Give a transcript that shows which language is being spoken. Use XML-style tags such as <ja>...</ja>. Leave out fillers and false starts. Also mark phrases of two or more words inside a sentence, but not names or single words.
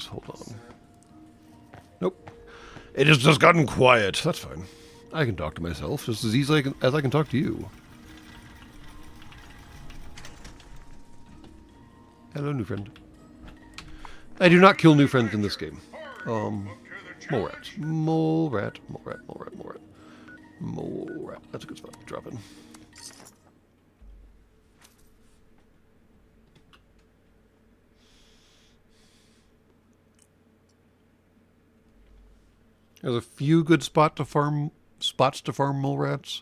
<en>Hold on. Nope. It has just gotten quiet. That's fine. I can talk to myself just as easily as I can talk to you. Hello, new friend. I do not kill new friends in this game. Mole rats. Mole rat. Mole rat. Mole rat. Mole rat. Mole rat. That's a good spot to drop in. There's a few good spots to farm mole rats.</en>